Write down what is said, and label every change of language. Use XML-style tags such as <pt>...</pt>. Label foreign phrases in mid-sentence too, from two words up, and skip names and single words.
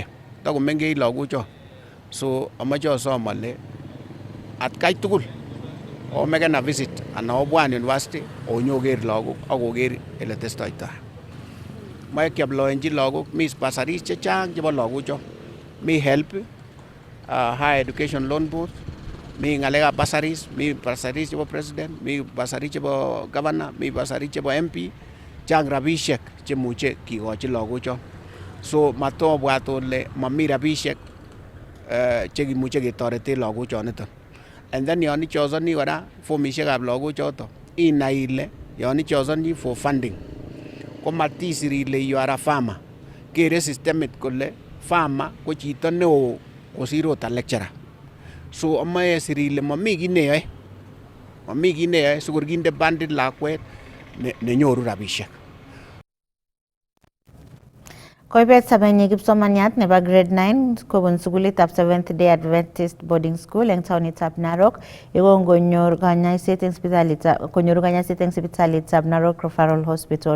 <kln>Takomengech lagocho. So amache asom ale atkai tugul omekena visit ana obwan university onyoker lagok ak oker ele testoitai. Moe kiaploenchi lagok mi bursaries chechang chebo lagocho.</kln> <en>Mi help, higher education loan board,</en> <kln>mi ng'alekab bursaries, mi bursaries chebo president, mi bursaries chebo governor, mi bursaries chebo MP, chang rabisiek chemuche kikochi lagocho. So matobwat ole mami rabisiek chekimuche ketoreten lagochoniton.</kln> <en>And then</en> <kln>yon ichozoni kora formisiekab lagochoto inai ile yon ichozoni</kln> <en>for funding</en> <kln>ko matisir ile</kln> <en>you are a farmer.</en> <kln>Kere systemit kole farmer ko chito neo kosir ot</kln> <en>a lecturer.</en> <kln>So amae sir ile mami kit neyoe sikor kinde bandit lakwet nenyoru rabisiek. Koibet sabenyi kipsomaniat nebo grade 9 kobun sukulitab Seventh Day Adventist Boarding School eng taonitab Narok yekongonyoru kanyaiset eng sipitalitab Narok Referral Hospital.</kln>